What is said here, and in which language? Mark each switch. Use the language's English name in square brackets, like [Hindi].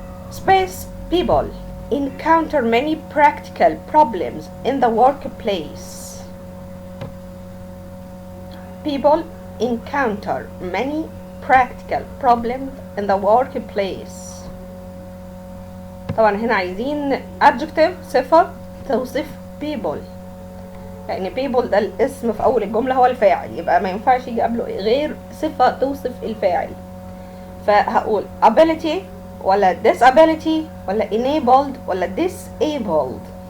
[English] Space people encounter many practical problems in the workplace. People encounter many practical problems in the workplace. [Arabic] طبعا هنا عايزين adjective صفة توصف people، لأن people ده الاسم في أول الجملة هو الفاعل، يبقى ما ينفعش يجي قبله غير صفة توصف الفاعل. فهقول ability ولا disability ولا enabled ولا disabled.